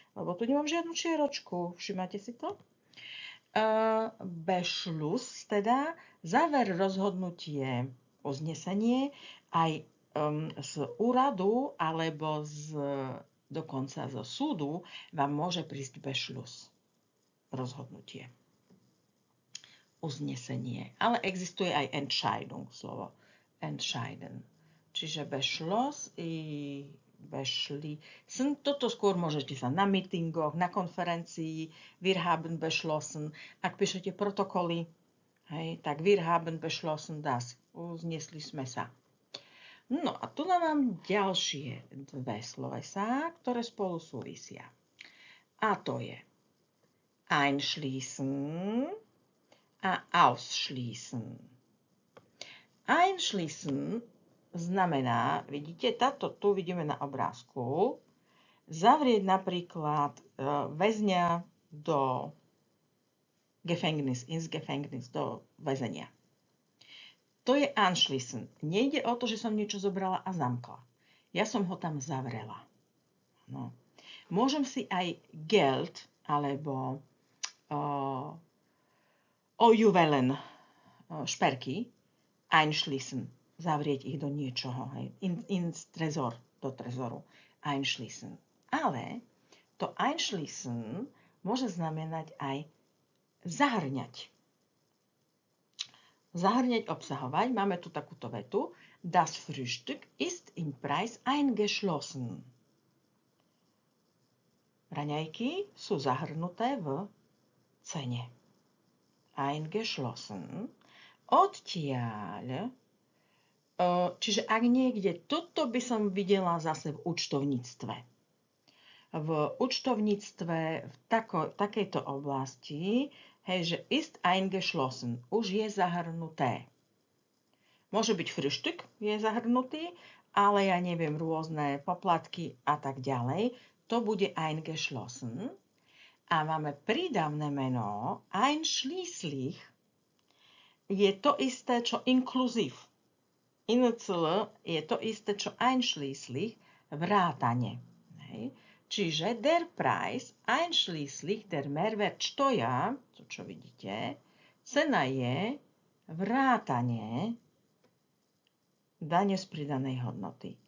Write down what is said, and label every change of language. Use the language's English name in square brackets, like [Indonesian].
[Slovak] Lebo tu nemám žiadnu čiaročku. Všimáte si to? Beschluss, teda záver, rozhodnutie, uznesenie aj z úradu alebo dokonca zo súdu vám môže prísť Beschluss, rozhodnutie, uznesenie. Ale existuje aj Entscheidung, slovo entscheiden. Čiže Beschluss i beschließen. Toto skôr môžete sa na meetingoch, na konferencii, [German] wir haben beschlossen. [Slovak] Ak píšete protokoly, tak [German] wir haben beschlossen das. [Slovak] Uznesli sme sa. No a tu mám ďalšie dve slovesá, ktoré spolu súvisia. A to je einschließen a ausschließen. Einschließen znamená, vidíte, tu vidíme na obrázku, zavrieť napríklad väzňa do [German] ins Gefängnis, [Slovak] do väzenia. To je anschließen. Nejde o to, že som niečo zobrala a zamkla. Ja som ho tam zavrela. No. Môžem si aj Geld alebo Juwelen, šperky, einschließen, zavrieť ich do niečoho, [German] ins Tresor, [Slovak] do trezoru, einschließen. Ale to einschließen môže znamenať aj zahrňať. Zahrňať, obsahovať. Máme tu takúto vetu. [German] Das Frühstück ist im Preis eingeschlossen. [Slovak] Raňajky sú zahrnuté v cene. Eingeschlossen. Odtiaľ, čiže ak niekde, toto by som videla zase v účtovníctve. V účtovníctve v takejto oblasti, že [German] ist eingeschlossen, [Slovak] už je zahrnuté. Môže byť Frühstück, je zahrnutý, ale ja neviem, rôzne poplatky a tak ďalej. To bude eingeschlossen. A máme prídavné meno einschließlich, je to isté, čo inkluziv. Inzl je to isté, čo einschließlich, vrátane. Čiže [German] der Preis einschließlich der Mehrwertsteuer, [Slovak] to čo vidíte, cena je vrátane dane z pridanej hodnoty.